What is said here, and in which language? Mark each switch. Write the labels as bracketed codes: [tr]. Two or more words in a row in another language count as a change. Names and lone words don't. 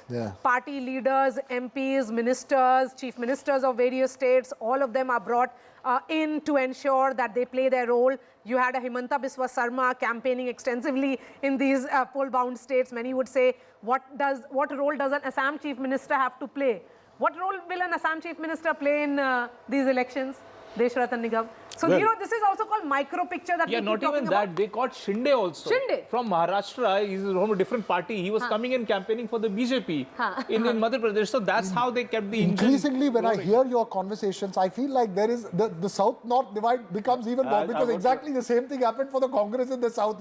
[en] Yeah. Party leaders, MPs, ministers, chief ministers of various states, all of them are brought in to ensure that they play their role. You had a Himanta Biswa Sarma campaigning extensively in these poll-bound states. Many would say, what role does an Assam chief minister have to play? What role will an Assam chief minister play in these elections? Deshratan Nigam. So, Well, you know, this is also called micro picture that yeah, we not keep even talking that. about. They caught Shinde also. Shinde? From Maharashtra. He's from a different party. He was coming in campaigning for the BJP in Madhya Pradesh. So that's how they kept the engine. Increasingly, when rolling. I hear your conversations, I feel like there is the South-North divide becomes even more, because exactly the same thing happened for the Congress in the South.